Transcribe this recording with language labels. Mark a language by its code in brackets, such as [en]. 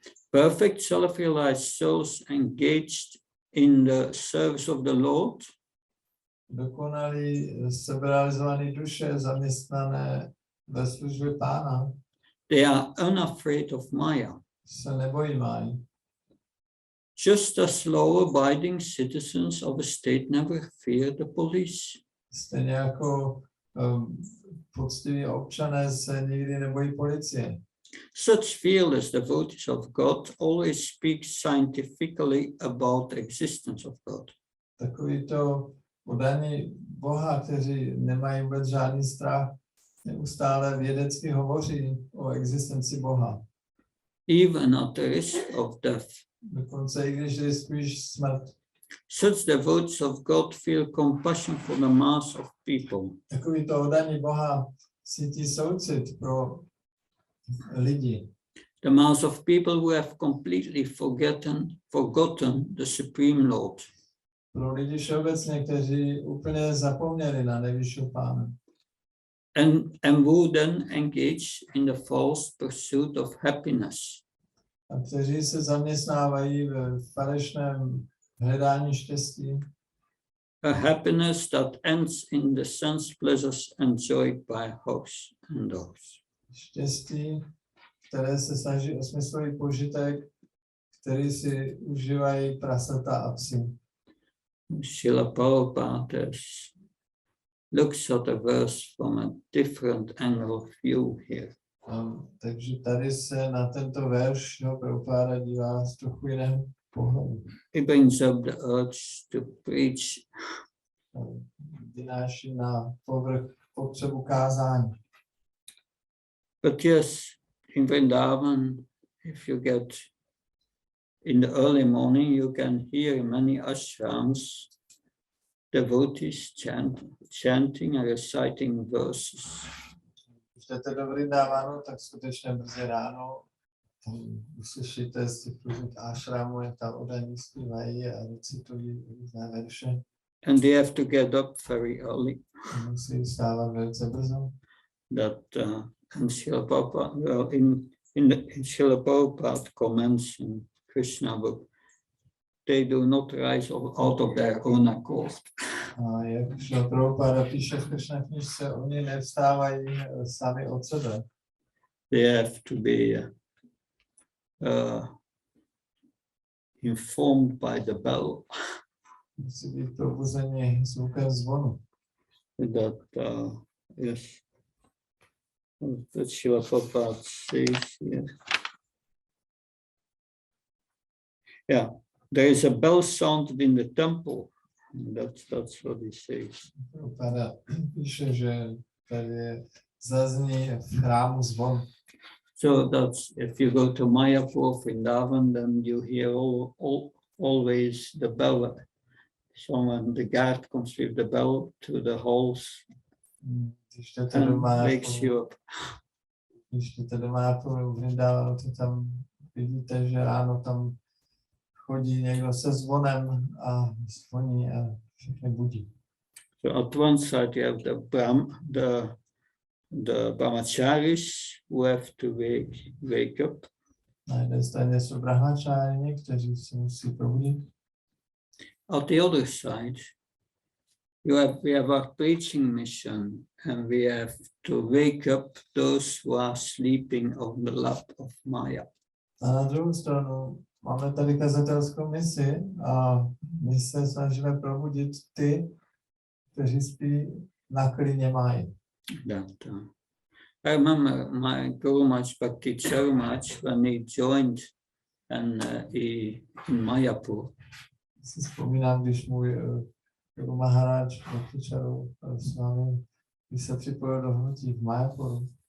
[en] Perfect self-realized souls engaged in the service of the Lord [cs] Dokonalí seberalizované duše zaměstnané ve službě Pána [en] they are unafraid of Maya. [cs] se nebojí mají. [en] Just as law-abiding citizens of a state never fear the police. [cs] Stejně jako poctiví občané se nikdy nebojí policie. [en] Such fearless devotees of God always speak scientifically about the existence of God. [cs] Takovýto oddaní Boha, kteří nemají vůbec žádný strach, neustále vědecky hovoří o existenci Boha. [en] Even at the risk of death. [cs] Dokonce i když riskují smrt. [en] Such devotees of God feel compassion for the mass of people. [cs] Takovýto oddaní Boha cítí soucit pro lidi. [en] The mass of people who have completely forgotten the Supreme Lord. [cs] Pro lidi všeobecně, kteří úplně zapomněli na nejvyššího Pána. [en] And who then engage in the false pursuit of happiness. [cs] A kteří se zaměstnávají ve falešném hledání štěstí. [en] A happiness that ends in the sense pleasures enjoyed by hogs and dogs. [cs] Štěstí, které se snaží o smyslový požitek, který si užívají prasata a psy. [en] Srila Prabhupada looks at the verse from a different angle of view here. [cs] Takže tady se na tento verš Prabhupada dívá z trochu jiného pohledu. [en] He brings up the urge to preach. [cs] Vynáší na povrch potřebu kázání. [en] But yes, in Vrindavan, if you get in the early morning, you can hear many ashrams, devotees chanting and reciting verses. [cs] Když jdete do Vrindavanu, tak skutečně brzy ráno uslyšíte z těch různých ashramů, jak tam oddaní zpívají a recitují různé verše. [en] And they have to get up very early. [cs] Musí vstávat velice brzo. [en] And Srila Prabhupada, in Srila Prabhupada comments in Krishna book, they do not rise out of their own accord. [cs] A jak Srila Prabhupada píše v Krishna knižce, oni nevstávají sami od sebe. [en] They have to be informed by the bell. [cs] Musí být probuzeni zvukem zvonu. [en] That yes, That Srila Prabhupada says here. Yeah, there is a bell sounded in the temple. That's what he says. [cs] Prabhupada píše, že tady zazní v chrámu zvon. [en] So that's if you go to Mayapur, Vrindavan, then you hear always the bell. Someone, the guard comes with the bell to the halls and wakes you up. [cs] Když jdete do Mayapuru, Vrindavanu, to tam vidíte, že ráno tam chodí někdo se zvonem a zvoní a všechny budí. [en] So at one side you have the brahmacharis who have to wake up. [cs] Na jedné straně jsou brahmačárini, kteří se musí probudit. [en] At the other side, we have our preaching mission, and we have to wake up those who are sleeping on the lap of Maya. [cs] A na druhou stranu máme tady kazatelskou misi a my se snažíme probudit ty, kteří spí na klině Máji. [en] I remember my Guru Maharaj Bhakti Charumach when he joined in Mayapur. [cs] Si vzpomínám, když můj Guru Maharaj Bhakti Charu s námi, když se připojil do hnutí v Mayapuru.